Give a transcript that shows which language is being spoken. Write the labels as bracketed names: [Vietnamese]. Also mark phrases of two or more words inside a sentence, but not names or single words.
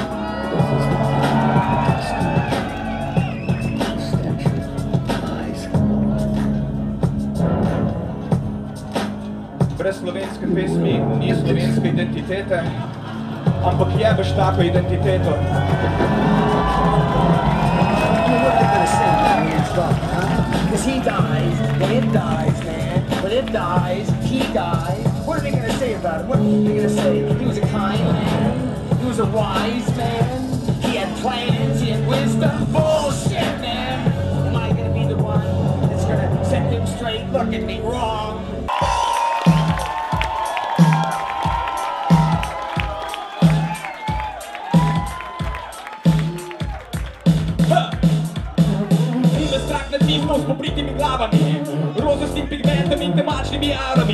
[Slovenian] Brez slovenske pesmi ni slovenske identitete, ampak jebeš tako identiteto. [English] Because he dies, when it dies, man. When it dies, he dies. What are they going to say about him? What are they going to say? He was a kind man. He was a wise man. He had plans, he had wisdom. Bullshit, man. Am I going to be the one that's going to set him straight? Look at me wrong. [Slovenian] S popritimi glavami, rozostim pigmentom in temačnimi arami.